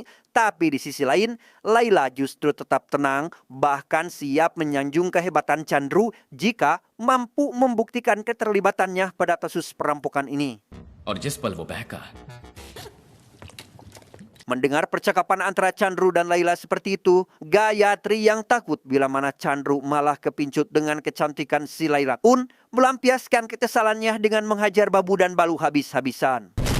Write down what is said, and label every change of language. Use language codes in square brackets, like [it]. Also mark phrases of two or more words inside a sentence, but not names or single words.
[id] Tapi di sisi lain, Laila justru tetap tenang, bahkan siap menyanjung kehebatan Chandru jika mampu membuktikan keterlibatannya pada kasus perampokan ini. [hi] और जिस पल वो बहका [id] Mendengar percakapan antara Chandru dan Laila seperti itu, Gayatri yang takut bila mana Chandru malah kepincut dengan kecantikan si Laila pun melampiaskan kekesalannya dengan menghajar Babu dan Balu habis-habisan.